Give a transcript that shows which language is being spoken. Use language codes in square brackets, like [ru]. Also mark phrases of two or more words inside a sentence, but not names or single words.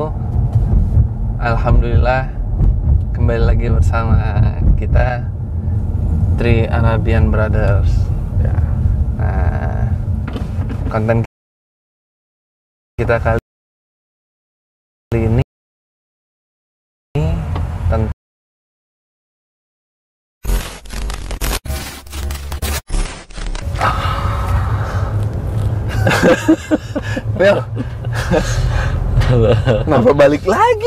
[id] Alhamdulillah, kembali lagi bersama kita Three Arabian Brothers ya. Nah, konten kita kali ini tentang Bel, kenapa balik lagi?